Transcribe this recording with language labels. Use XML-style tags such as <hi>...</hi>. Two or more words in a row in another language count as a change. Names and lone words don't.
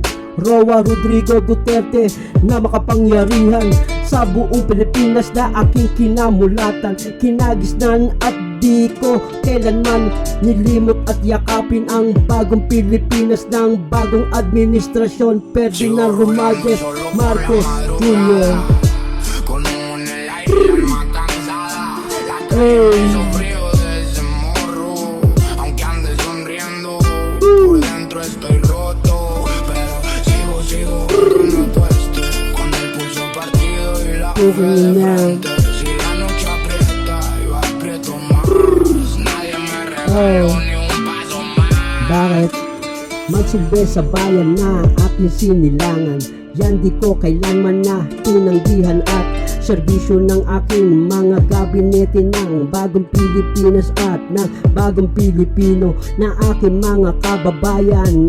<tl>Roa Rodrigo Duterte na makapangyarihan sa buong Pilipinas na aking kinamulatan, kinagisnan at di ko kailanman nilimot at yakapin ang bagong Pilipinas ng bagong administrasyon. Ferdinand Romualdez Marcos Jr.</tl> <es>Con humo en el aire y alma cansada. La calle me hizo frío desde morro. Aunque ande sonriendo, por dentro estoy roto. Pero sigo aunque me cueste. Con el pulso partido y la fe de frente. Si la noche aprieta, yo aprieto más. Nadie me regaló ni un paso más.</es> <tl>Bakit? Magsilbi sa bayan na aking sinilangan, yan di ko kailanman na tinanggihan at serbisyo ng aking mga gabinete ng bagong Pilipinas at ng bagong Pilipino na aking mga kababayan.</tl>